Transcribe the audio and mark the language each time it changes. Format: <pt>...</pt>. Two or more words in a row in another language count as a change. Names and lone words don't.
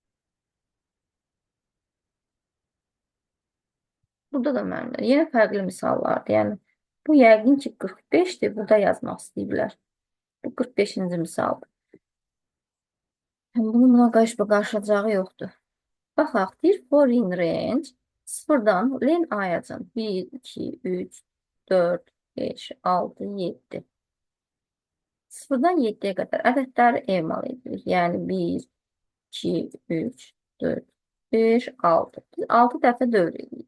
<az>Burada da müəllimlər yenə fərqli misallardır. Yəni, bu yəqin ki 45-dir. Burada yazmaq istəyiblər. Bu 45-ci misaldır. Bunun buna qarşı-qarşılacağı yoxdur. Baxaq, deyir,</az> <en>for in range</en> <az>0-dan len ayacın. 1, 2, 3, 4, 5, 6, 7. 0-dan 7-yə qədər ədədləri emal edirik. Yəni 1, 2, 3, 4, 5, 6. Biz 6 dəfə dövr edirik.</az>